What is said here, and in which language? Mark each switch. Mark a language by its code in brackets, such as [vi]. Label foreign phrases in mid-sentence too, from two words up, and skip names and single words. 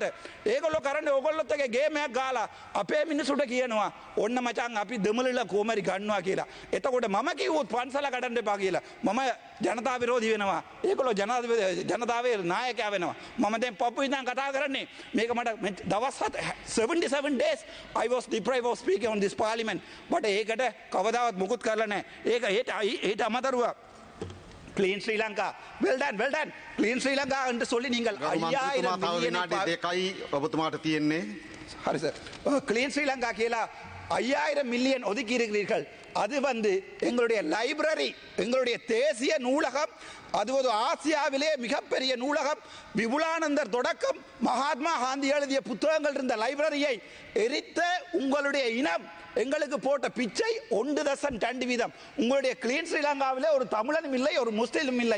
[si] ඒගොල්ලෝ කරන්නේ ඕගොල්ලොත් එක ගේම් එකක් ගාලා අපේ මිනිසුන්ට කියනවා ඔන්න මචං අපි දෙමළලා කොමරි ගන්නවා කියලා. එතකොට මම කිව්වොත් පන්සල කඩන්න එපා කියලා. මම ජනතා විරෝධී වෙනවා. ඒගොල්ලෝ ජනතාවේ නායකයා වෙනවා. මම දැන් පපු ඉඳන් කතා කරන්නේ මේක මට දවස් 77 [en] days I was deprived of speaking on this parliament. [si] but ඒකට කවදාවත් මුකුත් කරලා නැහැ. ඒක ඒට අමතරව Clean Sri Lanka. [en] Well done, well done. [ta] Clean Sri Lanka என்று சொல்லி நீங்கள் 5000 மில்லியன் [si] දෙකයි ඔබතුමාට තියෙන්නේ. [ta] ஹரி சார் கிளீன் ஸ்ரீலங்கா கீழே 5000 மில்லியன் ஒதுக்கி இருக்கிறீர்கள். அது எங்களுடைய லைப்ரரி எங்களுடைய தேசிய நூலகம் அது ஒரு ஆசியாவிலே மிகப்பெரிய நூலகம் விபுலானந்தர் தொடக்கம் மகாத்மா காந்தி எழுதிய புத்தகங்கள் இருந்த லைப்ரரியை எரித்த உங்களுடைய இனம் எங்களுக்கு போட்ட பிச்சை 1.2% உங்களுடைய கிளீன் ஸ்ரீலங்காவிலே ஒரு தமிழனும் இல்லை ஒரு முஸ்லிமும் இல்லை.